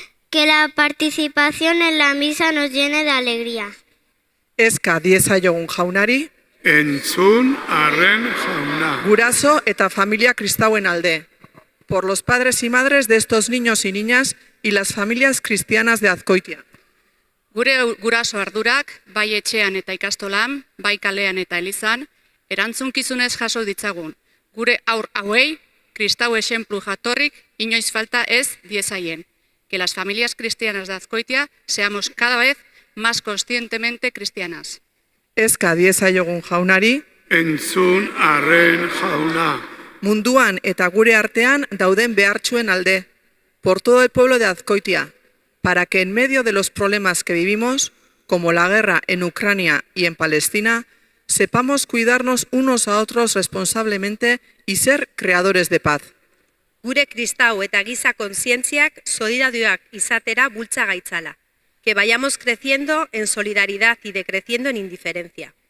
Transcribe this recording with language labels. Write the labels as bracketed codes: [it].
[es] Que la participación en la misa nos llene de alegría. [eu] Eska diezaiogun jaunari. Entzun arren jauna. Guraso eta familia kristauen alde. [es] Por los padres y madres de estos niños y niñas y las familias cristianas de Azkoitia. [eu] Gure guraso ardurak, bai etxean eta ikastolan, bai kalean eta elizan, erantzunkizunez jaso ditzagun. Gure aur hauei, kristau esenplu jatorrik, inoiz falta ez diezaien. [es] Que las familias cristianas de Azkoitia seamos cada vez más conscientemente cristianas. [eu] Eska diezaiogun jaunari. entzun arren jauna. Munduan eta gure artean dauden behartsuen alde, [es] por todo el pueblo de Azkoitia, para que en medio de los problemas que vivimos, como la guerra en Ucrania y en Palestina, sepamos cuidarnos unos a otros responsablemente y ser creadores de paz. [eu] Gure kristau eta giza kontzientziak solidarioak izatera bultza gaitzala. [es] Que vayamos creciendo en solidaridad y decreciendo en indiferencia.